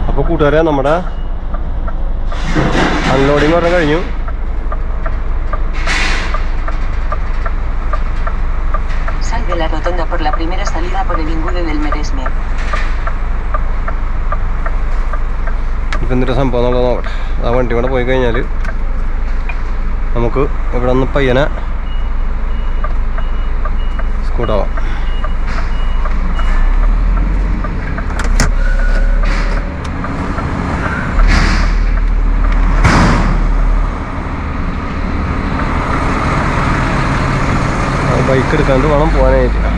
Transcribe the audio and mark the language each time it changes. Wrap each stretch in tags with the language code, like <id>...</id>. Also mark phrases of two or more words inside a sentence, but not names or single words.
<ml>കൂട്ടുകാരെ നമ്മുടെ അൺലോഡിങ് പറഞ്ഞ കഴിഞ്ഞു.</ml> <es>Sal de la rotonda por la primera salida por el Ingude del Maresme.</es> <ml>ഇപ്പം എന്തൊരു സംഭവം എന്നുള്ളത് നോക്കട്ടെ. ആ വണ്ടി കൂടെ പോയി കഴിഞ്ഞാൽ നമുക്ക് ഇവിടെ നിന്ന് പയ്യനെ സ്കൂട്ടാവാം. ബൈക്ക് എടുക്കാണ്ട് വേണം പോകാനായിട്ട്.</ml>